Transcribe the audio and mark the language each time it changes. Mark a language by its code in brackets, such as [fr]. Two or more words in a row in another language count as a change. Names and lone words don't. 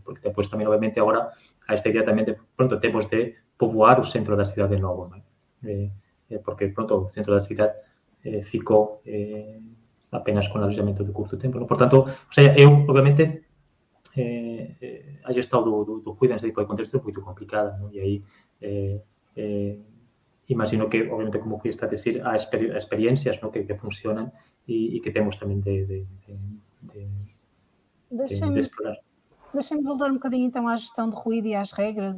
[gl] Porque depois tamén, obviamente, agora a esta idea tamén de, pronto, temos de poboar o centro da cidade de novo, non é? Porque, pronto, o centro da cidade ficou apenas con alojamento de curto tempo, non? Por tanto, o sea, eu, obviamente, [pt] a gestão do ruído nesse tipo de contexto é muito complicada, não? E aí imagino que, obviamente, como fui a dizer, há experiências, não, que funcionam e que temos também de explorar. Deixem-me voltar um bocadinho então à gestão de ruído e às regras.